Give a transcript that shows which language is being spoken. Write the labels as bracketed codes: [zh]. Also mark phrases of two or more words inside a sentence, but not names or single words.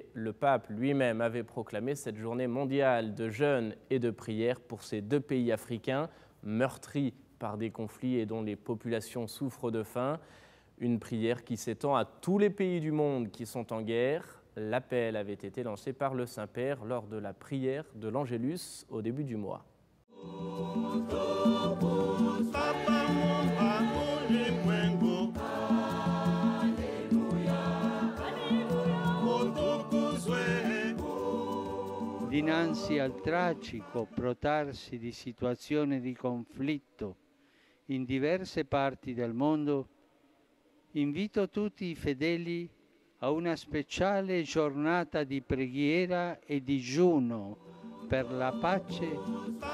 [fr] Le pape lui-même avait proclamé cette journée mondiale de jeûne et de prière pour ces deux pays africains meurtris par des conflits et dont les populations souffrent de faim. Une prière qui s'étend à tous les pays du monde qui sont en guerre. L'appel avait été lancé par le Saint-Père lors de la prière de l'Angélus au début du mois. [it] Dinanzi al tragico protrarsi di situazioni di conflitto in diverse parti del mondo, invito tutti i fedeli a una speciale giornata di preghiera e digiuno per la pace.